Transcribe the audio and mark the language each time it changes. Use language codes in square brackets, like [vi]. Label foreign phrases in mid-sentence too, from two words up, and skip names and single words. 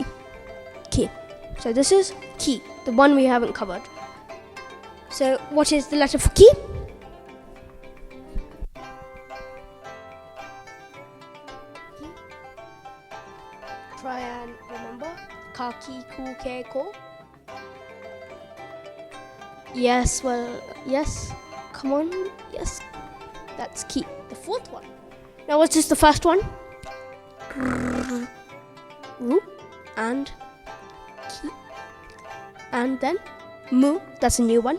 [en] Ki. So this is ki, the one we haven't covered. So what is the letter for ki? Try and remember. [ja] Ka, ki, ku, ke, ko. [en] Yes, yes. Come on, yes. That's ki, the 4th one. Now what's just the first one? Ru and ki. And then mu, that's a new one.